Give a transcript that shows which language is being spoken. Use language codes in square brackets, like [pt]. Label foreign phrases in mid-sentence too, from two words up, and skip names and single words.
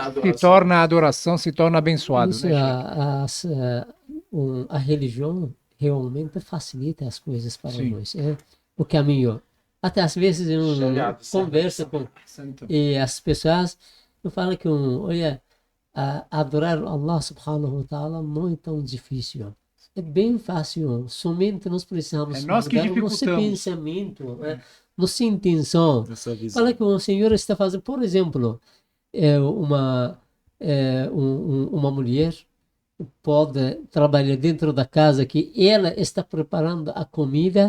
[pt] adoração, se torna abençoado. Isso, né, a religião realmente facilita as coisas para Sim. nós. É o caminho. Até às vezes eu converso com e as pessoas falam que olha, adorar Allah [ar] سبحانه وتعالى [pt] não é tão difícil. É bem fácil. Somente nós precisamos nós que mudar o nosso pensamento, nossa intenção. Fala que o Senhor está fazendo, por exemplo, uma mulher pode trabalhar dentro da casa que ela está preparando a comida.